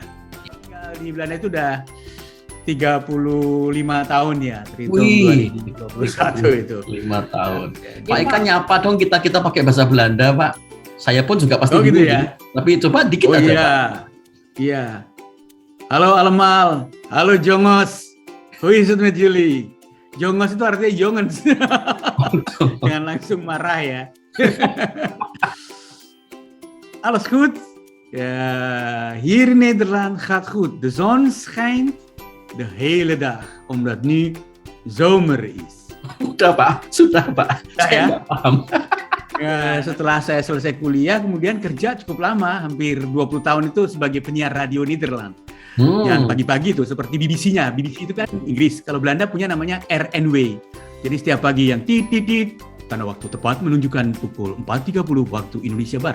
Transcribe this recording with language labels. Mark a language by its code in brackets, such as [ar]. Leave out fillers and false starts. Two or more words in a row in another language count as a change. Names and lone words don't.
[id] Tinggal di Belanda itu udah 35 tahun ya, terhitung 2021 itu. 5 tahun. Pak Eka nyapa dong kita pakai bahasa Belanda, Pak. Saya pun juga pasti gitu ya. Tapi coba dikit aja, iya. Pak. [nl] Iya. Halo Almal, halo Jongos. Hoe is het met jullie? [id] Jongos itu artinya jongens. Jangan langsung marah ya. [nl] Alles goed? Ja, hier in Nederland gaat goed. De zon schijnt de hele dag, omdat nu zomer is. [id] Sudah Pak. Saya nggak paham. Ya, setelah saya selesai kuliah, kemudian kerja cukup lama, hampir 20 tahun itu sebagai penyiar radio Nederland. Yang pagi-pagi itu seperti BBC-nya. BBC itu kan Inggris. Kalau Belanda punya namanya RNW. Jadi setiap pagi yang tit, tanda waktu tepat menunjukkan pukul 4.30 waktu Indonesia Barat.